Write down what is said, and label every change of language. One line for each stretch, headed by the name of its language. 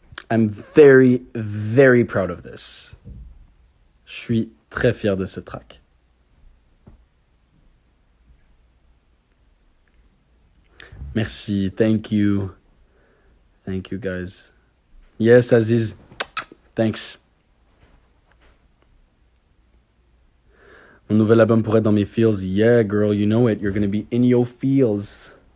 English: I'm very, very proud of this.
French: Je suis très fier de cette track. Merci.
English: Thank you. Thank you, guys. Yes, Aziz. Thanks.
French: Mon nouvel album pourrait être dans mes feels.
English: Yeah, girl, you know it. You're gonna be in your feels.